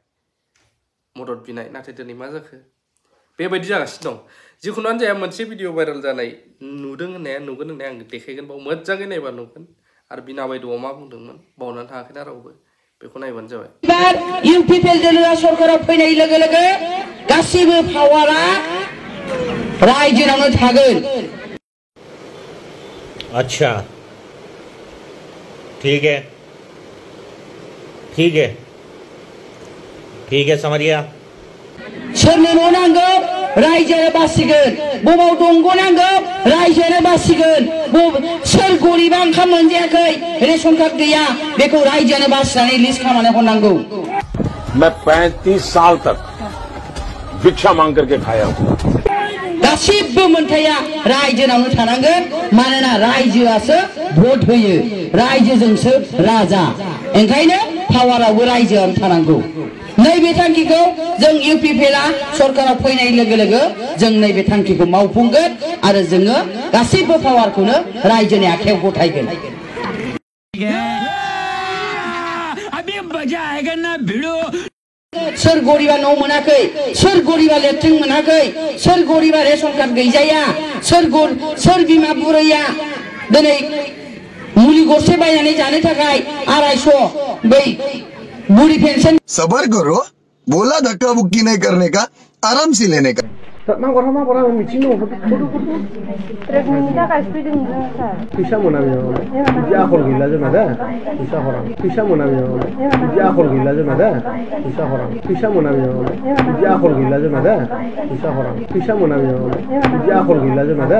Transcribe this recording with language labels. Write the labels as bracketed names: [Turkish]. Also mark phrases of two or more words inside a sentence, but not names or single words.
[Bodo] मदद बिनाय नाथाय दिनै मा जाखो बेबायदि जागासिनो दं जिखुनुआनो जाया मोनसे [English] video viral [Bodo] जानाय नुदों होननाया नुगोन होननाया आं देखायगोन बाव मोजाङै नायबा नुगोन आरो बिना बायद'आव मा बुंदोंमोन बावनानै थाङाखैना रावबो बेखौ नायबानो जाबाय इउपिपिएल दोलोआ सरकाराव फैनाय लोगो लोगो गासिबो पावारा रायजोनावनो थागोन [Hindi] अच्छा ठीक है ठीक है ठीक है समझ गया [Bodo] सोरनो न' नांगौ रायजोआनो बासिगोन बबाव दंग' नांगौ रायजोआनो बासिगोन सोर गरिबा ओंखाम मोनजायाखै [English] ration card [Bodo] गैया बेखौ रायजोआनो बासिनानै लिस्ट खालामनानै हरनांगौ [Hindi] मैं 35 साल तक भिक्षा मांग करके खाया हूँ [Bodo] गासिबो मोनथाया रायजोनावनो थानांगोन मानोना रायजोआसो भट होयो रायजोजोंसो राजा ओंखायनो पावारावबो रायजोआनो थानांगौ नैबे थांखिखौ जों इउपिपिएलआ सरकाराव फैनाय लोगो लोगो जों नैबे थांखिखौ मावफुंगोन आरो जोङो गासिबो पावारखौनो रायजोनि आखायाव गथायगोन सोर गरिबा न' मोनाखै सोर गरिबा लेट्रिन मोनाखै सोर गरिबा [English] ration card [Bodo] गैजाया सोर बिमा बुरैया दिनै मुलि गरसे बायनानै जानो थाखाय 250 बै बुढ़ी पेंशन [Hindi] सबर करो बोला धक्का बुक्की नहीं करने का आराम से लेने का [Bodo] फैसा मोना बिदि आखल गैला जोंना दा फैसा मोना बिदि आखल गैला जोंना दा फैसा मोना बिदि आखल गैला जोंना दा फैसा मोना बिदि आखल गैला जोंना दा